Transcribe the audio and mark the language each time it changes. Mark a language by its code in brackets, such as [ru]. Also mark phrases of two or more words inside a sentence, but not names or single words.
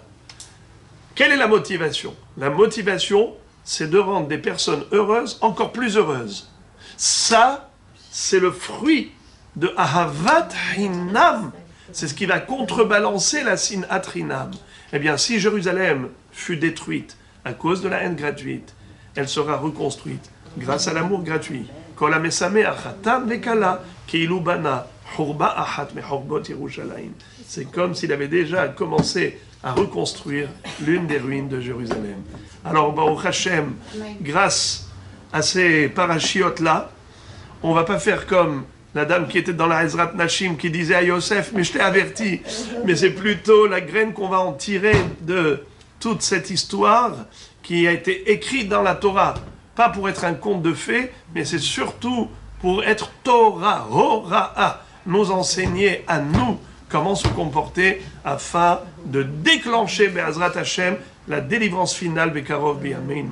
[fr] Quelle est la motivation? La motivation, c'est de rendre des personnes heureuses encore plus heureuses. Ça, c'est le fruit de [he] אהבת חינם. [fr] C'est ce qui va contrebalancer la [he] שנאת חינם. [fr] Eh bien, si Jérusalem fut détruite à cause de la haine gratuite, elle sera reconstruite grâce à l'amour gratuit. [he] כל המשמח חתן וכלה כאילו בנה חורבה אחת מחורבות ירושלים. [fr] C'est comme s'il avait déjà commencé à reconstruire l'une des ruines de Jérusalem. Alors, Baruch Hashem, grâce à ces parachiotes-là, on ne va pas faire comme la dame qui était dans la Ezrat Nashim qui disait à Yosef, mais je t'ai averti, mais c'est plutôt la graine qu'on va en tirer de toute cette histoire qui a été écrite dans la Torah, pas pour être un conte de fées, mais c'est surtout pour être Torah, Hora'a, nous enseigner à nous comment se comporter afin de déclencher [he] בעזרת השם [fr] la délivrance finale [he] בקרוב בימינו.